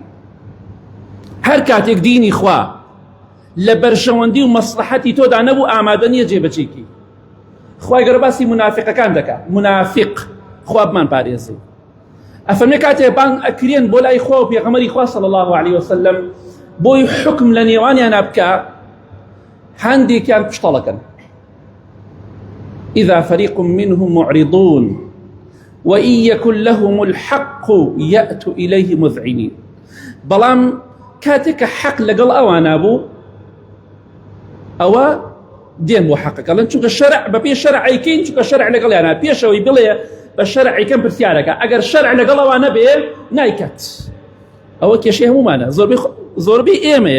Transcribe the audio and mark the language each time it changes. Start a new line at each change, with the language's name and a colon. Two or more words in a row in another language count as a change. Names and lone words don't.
Central Kurdish: هەر کاتێک دینی خوا لە بەرژەوەندی و مەسلحەتی تۆدا نەبوو، ئامادە نییە جێبەجێکی. خوای گەورە باسی منافقەکان دەکات، منافق خوا بمان پارێزێ. ئەفەرمێ کاتێک بانگ ئەکرێن بۆ لای خوا و پێغەمبەری خوا
Arabic: صلی الله عليه وسلم
Central Kurdish: بۆی حکم لە نێوانیانە بکە، هەندێکیان پشتەڵەکەن.
Arabic: إذا فريق منهم معرضون وإن يكن لهم الحق يأتوا إليه مذعنين.
Central Kurdish: بەڵام کاتێک کە حەق لەگەڵ ئەوانە بوو، ئەوە دێن بۆ حەقەکەڵن، چونکە شەرع بەپێ شەرعیکەین، چونکە شەرع لەگەڵیانە، پێشەوەی بڵێ بە شەرعیکەم پرسیارەکە. ئەگەر شەرع لەگەڵەوە نەبێ نایکات. ئەوە کێشەی هەمومانە، زۆربەی ئێمەیە.